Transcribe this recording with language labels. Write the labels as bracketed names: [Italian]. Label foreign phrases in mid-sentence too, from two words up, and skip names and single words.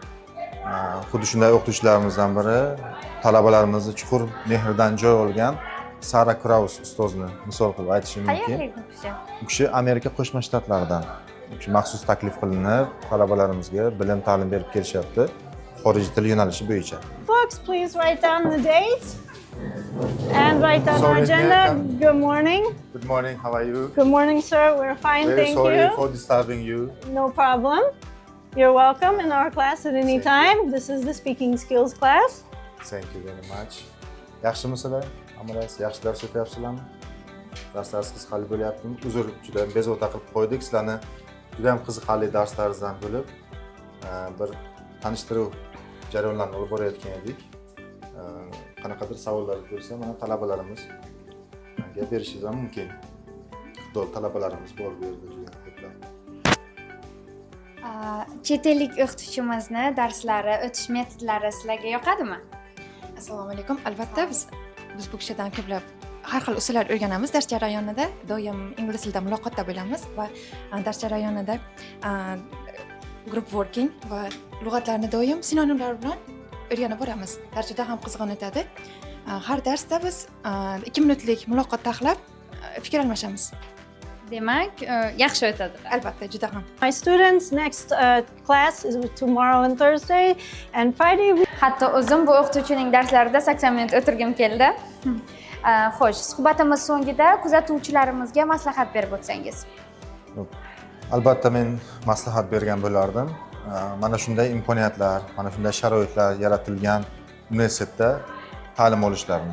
[Uzbek] Xuddi shunday o'qituvchilarimizdan biri talabalarimizni chuqur mehridan joy olgan Sara Kraus ustozni misol qilib aytishim mumkin. Qayerlik bu kishi? Bu kishi Amerika Qo'shma Shtatlaridan. Bu kishi maxsus taklif qilinib, talabalarimizga bilim ta'lim berib kelishyapti. Xorijiy til yo'nalishi bo'yicha. [English] Folks, please write down the date and write down our agenda. Good morning. Good morning. How are you? Good morning, sir. We're fine, thank you. Very sorry for disturbing you. No problem. You're welcome in our class at any time. This is the speaking skills class. Thank you very much. [Uzbek] Yaxshimisizlar? Hammalari yaxshi dars o'tyapsizlarmi? Darslaringiz qiziqarli bo'lyaptimi? Uzr, juda ham bezovta qilib qo'ydik. Sizlarni juda ham qiziqarli darslaringizdan bo'lib bir tanishtiruv jarayonlarini olib borayotgan edik. Qanaqadir savollar bo'lsa, mana talabalarimiz gap berishingiz ham mumkin. Xudo talabalarimiz bor bu yerda juda ko'plab. Chet ellik o'qituvchimizni darslari, o'tish metodlari sizlarga yoqadimi? Assalomu alaykum. Albatta biz bu kishidan ko'plab har xil usullar o'rganamiz. Dars jarayonida doim ingliz tilida muloqotda bo'lamiz va dars jarayonida [English] group working [Uzbek] va lug'atlarni doim sinonimlar bilan o'rganib boramiz. Dars juda ham qizg'in o'tadi. Har darsda biz 2 minutlik muloqot taxlab fikr almashamiz. Demak, yaxshi o'tadi. Albatta, juda ham. [English] My students, next class is tomorrow and Thursday and Friday. [Uzbek] Hatto o'zim bu o'qituvchining darslarida 80 minut o'tirgim keldi. Xo'sh, suhbatimiz so'ngida kuzatuvchilarimizga maslahat berib o'tsangiz. Albatta men maslahat bergan bo'lardim. Mana shunday imkoniyatlar, mana shunday sharoitlar yaratilgan universitetda ta'lim olishlarini.